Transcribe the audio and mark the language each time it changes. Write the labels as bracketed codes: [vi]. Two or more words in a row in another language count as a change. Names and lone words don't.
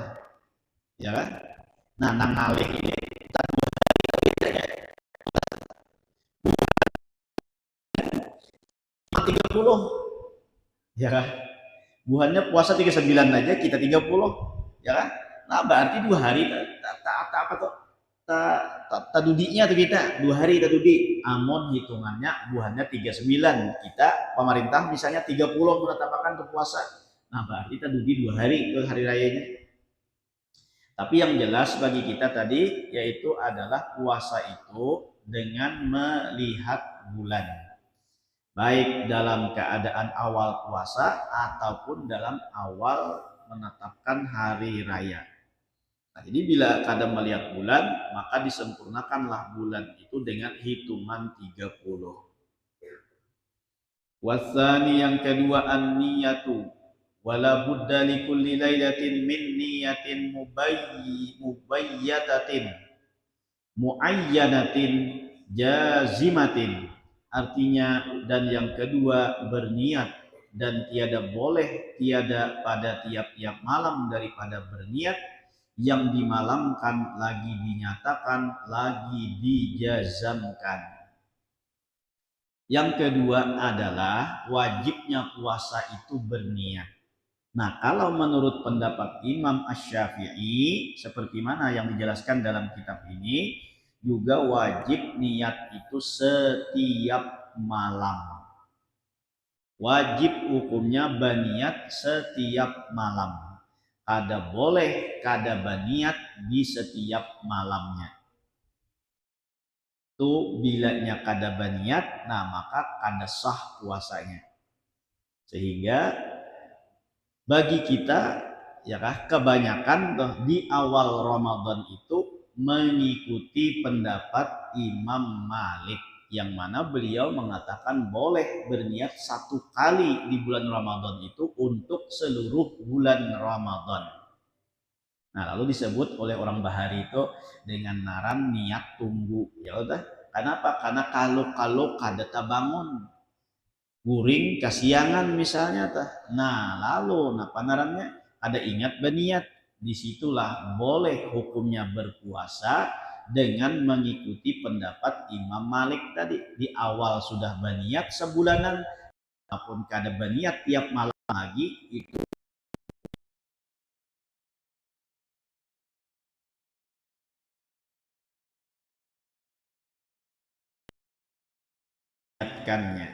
[bjn] Ya kan? Nah, nang alih ini 30, ya kan? Buhannya puasa 39 aja, kita 30, ya kan? Nah berarti 2 hari apa tuh? Tadudinya tuh kita 2 hari tadudi. [id] Amon hitungannya buhannya 39, kita pemerintah misalnya 30 menetapkan untuk puasa. Nah berarti tadudi 2 hari ke hari rayanya. Tapi yang jelas bagi kita tadi yaitu adalah puasa itu dengan melihat bulan, baik dalam keadaan awal puasa ataupun dalam awal menetapkan hari raya. Nah, jadi bila kadang melihat bulan, maka disempurnakanlah bulan itu dengan hitungan 30. [ar] والثاني [id] yang kedua [ar] النية، ولا بد لكل ليلة من نية مبيتة معينة جازمة. [id] Artinya, dan yang kedua berniat, dan tiada boleh tiada pada tiap-tiap malam daripada berniat yang dimalamkan lagi dinyatakan lagi dijazamkan. Yang kedua adalah wajibnya puasa itu berniat. Nah, kalau menurut pendapat Imam Asy-Syafi'i seperti mana yang dijelaskan dalam kitab ini, juga wajib niat itu setiap malam. Wajib hukumnya berniat setiap malam. [bjn] Kada boleh kada berniat di setiap malamnya. Itu bilanya kada berniat, nah maka kada sah puasanya. [id] Sehingga bagi kita ya kah kebanyakan di awal Ramadan itu mengikuti pendapat Imam Malik, yang mana beliau mengatakan boleh berniat satu kali di bulan Ramadan itu untuk seluruh bulan Ramadan. Nah, lalu disebut oleh orang Bahari itu dengan ngaran niat tunggu. [bjn] Ya udah, kenapa? Karena kalau kada bangun guring kasiangan misalnya tah. [id] Nah, lalu apa ngarannya? Ada ingat berniat. Disitulah boleh hukumnya berpuasa dengan mengikuti pendapat Imam Malik tadi. Di awal sudah berniat sebulanan, ataupun kada berniat tiap malam lagi, itu niatkannya.